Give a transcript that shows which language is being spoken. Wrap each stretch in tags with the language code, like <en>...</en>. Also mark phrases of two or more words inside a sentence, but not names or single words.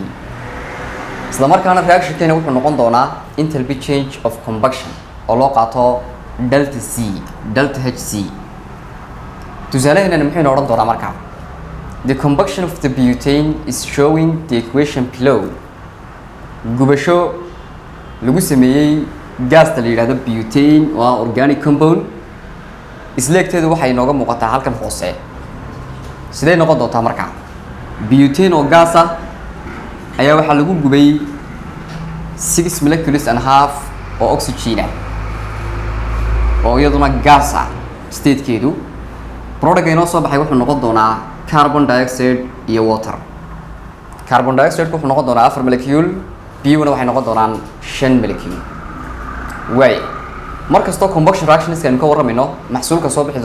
<so>isla markaana reaction-keena wuxuu noqon doonaa</so> <en>enthalpy change of combustion</en> <so>oo loo qaato delta H C. tusaaleheenana muxuu inoo odhan doonaa markaa</so> <en>the combustion of the butane is showing the equation below</en> <so>gubasho lagu sameeyey gaasta la yidhaahdo butane oo ah</so> <en>organic compound</en> <so>isleegteedu waxay inooga muuqataa halkan hoose sidee noqon doontaa markaa butane oo gaas ah ayaa waxaa lagu gubay 6</so> <en>molecules and half</en> <so>oo oxygen ah oo iyaduna gaas ah statekeedu product inoo soo baxay wuxuu noqon doonaa</so> <en>carbon dioxide</en> <so>iyo</so> <en>water carbon dioxide</en> <so>wuxuu noqon doonaa 4 molecule biyuna waxay noqon doonaan 5 molecule way markastoo</so> <en>combustion reactions</en> <so>aynu ka warramayno maxsuulka soo bixi</so>